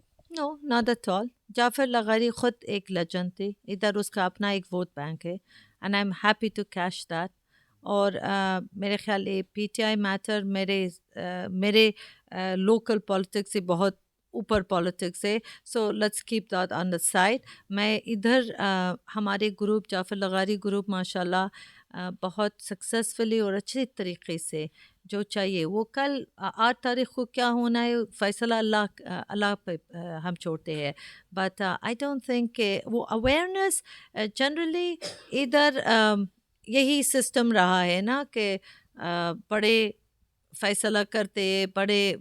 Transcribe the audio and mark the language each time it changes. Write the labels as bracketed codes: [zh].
[en] Know not at all. [ur] جعفر لغاری خود ایک legend تھے، ادھر اس کا اپنا ایک ووٹ بینک ہے، [en] And I am happy to cash that. [ur] اور میرے خیال یہ پی ٹی آئی میٹر میرے لوکل پالیٹکس سے بہت اوپر پالیٹکس ہے. [en] So let's keep that on the side. [ur] میں ادھر ہمارے گروپ جعفر لغاری گروپ ماشاء اللہ بہت سکسیزفلی اور اچھے طریقے سے جو چاہیے وہ کل 8 تاریخ کو کیا ہونا ہے فیصلہ اللہ پہ ہم چھوڑتے ہیں. [en] but I don't think [ur] کہ وہ اویئرنیس جنرلی ادھر یہی سسٹم رہا ہے نا کہ بڑے فیصلہ کرتے بڑے.